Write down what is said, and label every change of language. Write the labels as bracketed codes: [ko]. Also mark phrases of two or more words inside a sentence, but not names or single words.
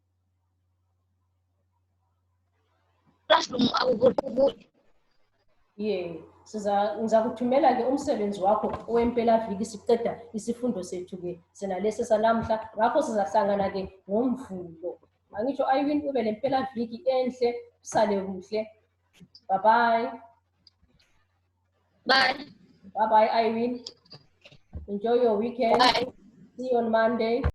[nd] Classroom akukuhle. Ngizakuthumela ke umsebenzi wakho owempelaviki siqeda isifundo sethu ke senalesi sanamhla. Ngakho sizahlangana ke ngoMvulo. Angisho Irene ube lempelaviki enhle usale kuhle. [en] Bye bye. Bye. Bye bye Irene. Enjoy your weekend. Bye. See you on Monday.